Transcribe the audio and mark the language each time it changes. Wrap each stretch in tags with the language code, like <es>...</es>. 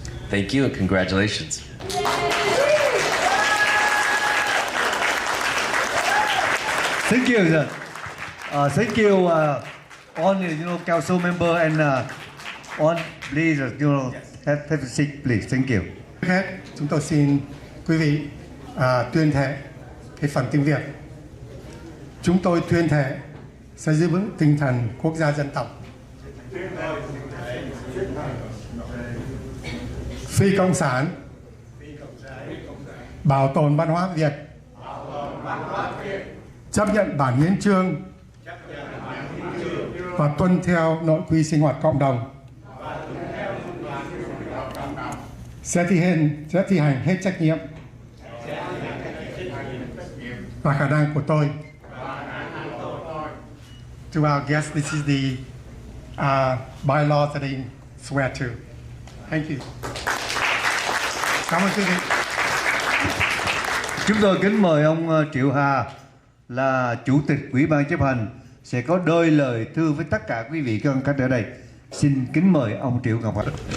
<en>Thank you and congratulations. Thank you, sir. Thank you, all council member and on please, have a seat, please. Thank you.</en> <vi>Chúng tôi xin quý vị tuyên thệ cái phần tiếng Việt. Chúng tôi tuyên thệ sẽ giữ vững tinh thần quốc gia dân tộc, Phi Cộng sản, bảo tồn văn hóa Việt, chấp nhận bản hiến chương và tuân theo nội quy sinh hoạt cộng đồng, sẽ thi hành hết trách nhiệm và khả năng của tôi.</vi> <en>To our guests, this is the bylaws that I swear to. Thank you.</en> <vi>Cảm ơn quý vị. Chúng tôi kính mời ông Triệu Hà là Chủ tịch Ủy ban chấp hành sẽ có đôi lời thưa với tất cả quý vị các ông khách ở đây. Xin kính mời ông Triệu Ngọc Hạnh.</vi>